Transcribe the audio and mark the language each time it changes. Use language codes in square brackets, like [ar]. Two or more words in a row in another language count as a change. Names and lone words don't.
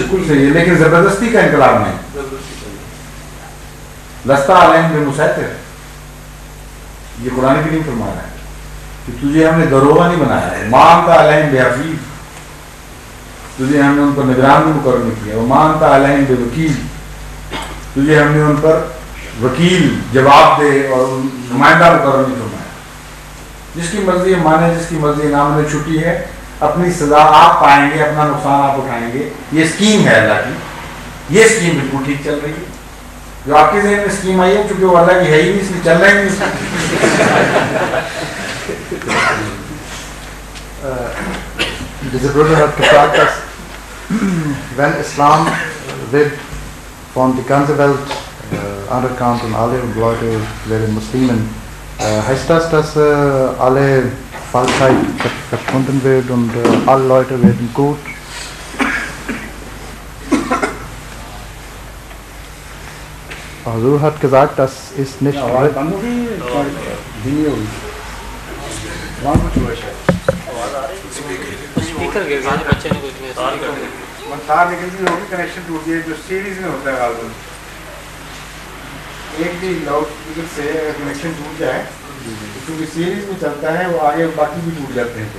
[hi] बिल्कुल सही है, लेकिन ज़बरदस्ती का इनकलाब नहीं। [ar] لست عليهم بمصيطر, [hi] ये कुरान करीम फरमा रहा है कि तुझे हमने दरोगा नहीं बनाया है, [ar] ما أنت عليهم بحفيظ, [hi] तुझे हमने उन पर निगरान भी मुकर्रर नहीं किया, [ar] ما أنت عليهم بوكيل, [hi] तुझे हमने उन पर वकील जवाब दे और नुमाइंदा मुकर्रर नहीं फरमाया। जिसकी मर्जी माने, जिसकी मर्जी ना माने, छुट्टी है, अपनी सजा आप पाएंगे, अपना नुकसान आप उठाएंगे। ये स्कीम है अल्लाह की, ये स्कीम बिल्कुल ठीक चल रही है। जो आपके ज़हन में स्कीम आई है, क्योंकि वो अल्लाह की है ही नहीं, इसलिए चल रहा ही नहीं। [en] This brother had to taught us when [de] Islam wird von die ganze Welt anerkannt und alle Leute werden Muslimen, heißt das, dass alle Falschheit verschwunden wird und alle Leute werden gut? Hazur hat gesagt, das ist nicht [hi] स्पीकर गिर गया, बच्चे ने कुछ तार निकल गई होगी, कनेक्शन टूट गया, जो सीरीज में होता है गालबन। एक भी लाउड स्पीकर से कनेक्शन टूट जाए, क्योंकि सीरीज में चलता है, वो आगे बाकी भी टूट जाते हैं।